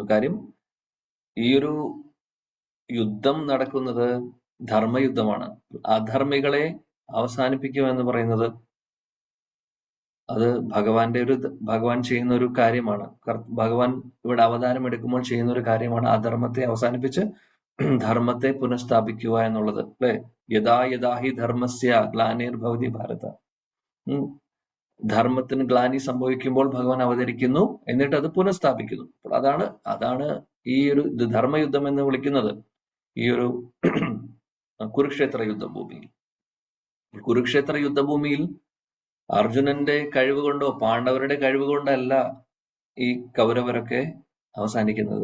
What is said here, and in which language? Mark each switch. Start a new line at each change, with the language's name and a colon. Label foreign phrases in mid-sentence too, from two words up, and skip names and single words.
Malayalam: കാര്യം ഈ ഒരു യുദ്ധം നടക്കുന്നത് ധർമ്മയുദ്ധമാണ്. അധർമ്മികളെ അവസാനിപ്പിക്കുക എന്ന് പറയുന്നത് അത് ഭഗവാൻ ചെയ്യുന്ന ഒരു കാര്യമാണ്. ഭഗവാൻ ഇവിടെ അവതാരം എടുക്കുമ്പോൾ ചെയ്യുന്ന ഒരു കാര്യമാണ്. അധർമ്മത്തെ അവസാനിപ്പിച്ച് ധർമ്മത്തെ പുനഃസ്ഥാപിക്കുക എന്നുള്ളത് അല്ലെ.
Sanskrit: യഥാ ഹി ധർമ്മസ്യ ഗ്ലാനിർഭവതി ഭാരത.
Malayalam: ധർമ്മത്തിന് ഗ്ലാനി സംഭവിക്കുമ്പോൾ ഭഗവാൻ അവതരിക്കുന്നു, എന്നിട്ട് അത് പുനഃസ്ഥാപിക്കുന്നു. അപ്പോൾ അതാണ് ഈ ഒരു ധർമ്മയുദ്ധം എന്ന് വിളിക്കുന്നത്. ഈ ഒരു കുരുക്ഷേത്ര യുദ്ധഭൂമിയിൽ കുരുക്ഷേത്ര യുദ്ധഭൂമിയിൽ അർജുനന്റെ കഴിവ് കൊണ്ടോ പാണ്ഡവരുടെ കഴിവ് കൊണ്ടല്ല ഈ കൗരവരൊക്കെ അവസാനിക്കുന്നത്.